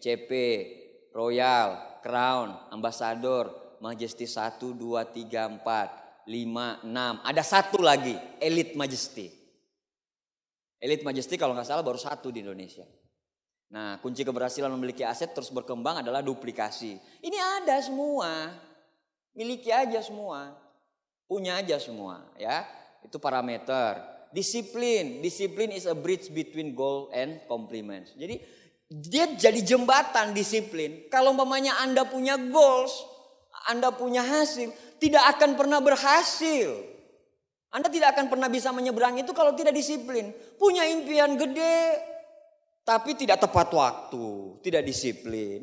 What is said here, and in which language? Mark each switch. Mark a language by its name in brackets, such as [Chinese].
[Indonesian] CP, Royal, Crown, Ambassador, Majesty 1, 2, 3, 4, 5, 6. Ada 1 lagi. Elite Majesty. Elite Majesty kalau nggak salah baru 1 di Indonesia. Nah kunci keberhasilan memiliki aset terus berkembang adalah duplikasi. Ini ada semua. Miliki aja semua. Punya aja semua ya. Itu parameter. [English] Disiplin is a bridge between goal and compliments. [Indonesian] Jadi dia jadi jembatan disiplin. Kalau umpamanya Anda punya goals, Anda punya hasil, tidak akan pernah berhasil. Anda tidak akan pernah bisa menyeberang itu kalau tidak disiplin. Punya impian gede, tapi tidak tepat waktu, tidak disiplin.